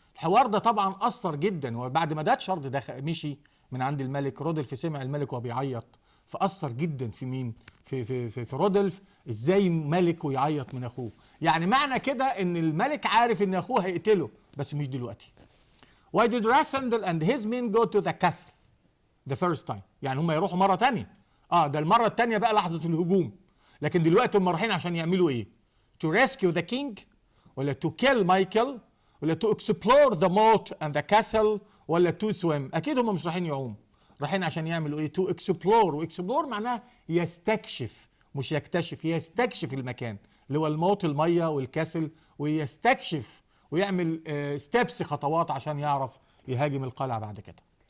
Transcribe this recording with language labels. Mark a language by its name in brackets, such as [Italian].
[Arabic] الحوار ده طبعا اثر جدا، وبعد ما داتشارد مشي من عند الملك، رودولف سمع الملك وهو بيعيط، فاثر جدا في مين؟ في رودولف، ازاي ملك ويعيط من اخوه؟ يعني معنى كده ان الملك عارف ان اخوه هيقتله بس مش دلوقتي. [English] Why did Rasandel and his men go to the castle the first time؟ [Arabic] يعني هم يروحوا مره ثانيه. ده المره الثانيه بقى لحظه الهجوم، لكن دلوقتي هم رايحين عشان يعملوا ايه؟ [English] To rescue the king [Arabic] ولا [English] to kill Michael [Arabic] ولا [English] to explore the moat and the castle [Arabic] ولا [English] to swim؟ [Arabic] اكيد هم مش رايحين يعوموا، رايحين عشان يعملوا ايه؟ [English] To explore، [Arabic] واكسبلور معناها يستكشف، مش يكتشف، يستكشف المكان اللي هو الموت الميه والكاسل، ويستكشف ويعمل ستيبس خطوات عشان يعرف يهاجم القلعه بعد كده.